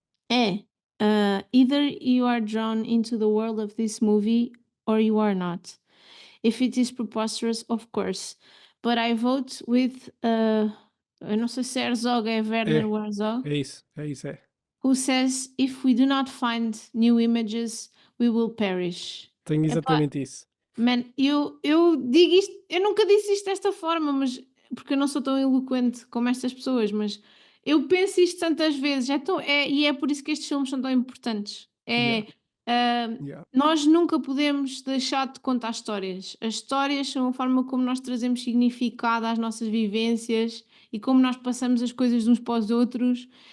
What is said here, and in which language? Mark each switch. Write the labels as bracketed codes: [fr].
[en] é, either you are drawn into the world of this movie or you are not. If it is preposterous, of course. But I vote with, [pt] eu não sei se Herzog é Werner Herzog, É isso, é. [en] who says, if we do not find new images, we will perish. [pt] Tenho Epá, exatamente isso. [en] man, [pt] eu digo isto, eu nunca disse isto desta forma, mas porque eu não sou tão eloquente como estas pessoas, mas eu penso isto tantas vezes, e é por isso que estes filmes são tão importantes. [en] Yeah, Ah, yeah, [pt] nós nunca podemos deixar de contar histórias. As histórias são a forma como nós trazemos significado às nossas vivências e como nós passamos as coisas de uns para os outros.